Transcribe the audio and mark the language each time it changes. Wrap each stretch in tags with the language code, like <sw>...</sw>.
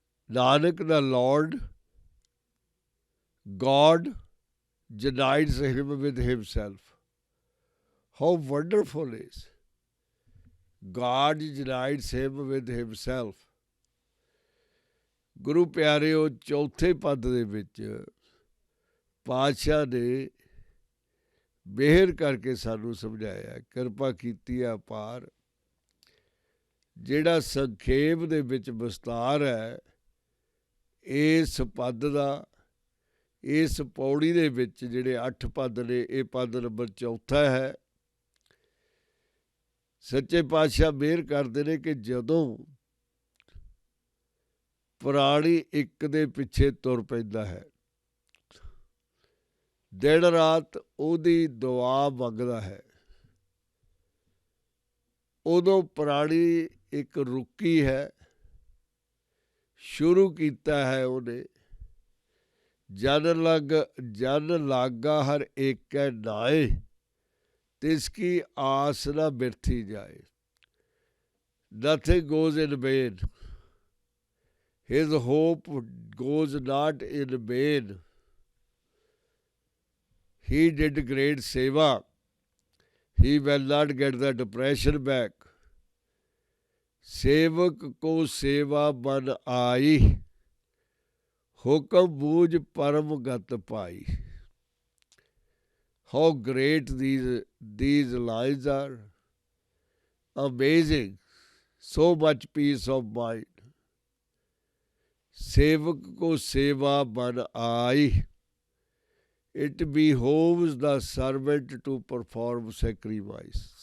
<en>Nanak the Lord, God, unites him with himself. How wonderful is! God unites him with himself.</en> <pa>ਗੁਰੂ ਪਿਆਰਿਓ, ਚੌਥੇ ਪਦ ਦੇ ਵਿੱਚ ਪਾਤਸ਼ਾਹ ਨੇ ਮਿਹਰ ਕਰਕੇ ਸਾਨੂੰ ਸਮਝਾਇਆ, ਕਿਰਪਾ ਕੀਤੀ ਹੈ ਅਪਾਰ। ਜਿਹੜਾ ਸੰਖੇਪ ਦੇ ਵਿੱਚ ਵਿਸਤਾਰ ਹੈ ਇਸ ਪਦ ਦਾ, ਇਸ ਪੌੜੀ ਦੇ ਵਿੱਚ ਜਿਹੜੇ 8 ਪਦ ਨੇ, ਇਹ ਪਦ ਨੰਬਰ 4 ਹੈ। ਸੱਚੇ ਪਾਤਸ਼ਾਹ ਮਿਹਰ ਕਰਦੇ ਨੇ ਕਿ ਜਦੋਂ ਪ੍ਰਾਣੀ ਇੱਕ ਦੇ ਪਿੱਛੇ ਤੁਰ ਪੈਂਦਾ ਹੈ, ਦਿਨ ਰਾਤ ਉਹਦੀ ਦੁਆ ਮੰਗਦਾ ਹੈ, ਉਦੋਂ ਪ੍ਰਾਣੀ ਇੱਕ ਰੁਕੀ ਹੈ, ਸ਼ੁਰੂ ਕੀਤਾ ਹੈ ਉਹਨੇ, ਜਨ ਲਾਗਾ ਹਰ ਏਕੈ ਨਾਏ, ਤਿਸਕੀ ਆਸ ਨਾ ਬਿਰਥੀ ਜਾਏ।</pa> <en>Nothing goes in vain. His hope goes not in vain. He did great seva. He will not get the depression back.</en> <hi>सेवक को सेवा बन आई, हुक्म बूझ परम गत पाई।</hi> <en>How great these lines are. Amazing. So much peace of mind.</en> <hi>सेवक को सेवा बन आई.</hi> <en>It behoves the servant to perform sacrifice.</en>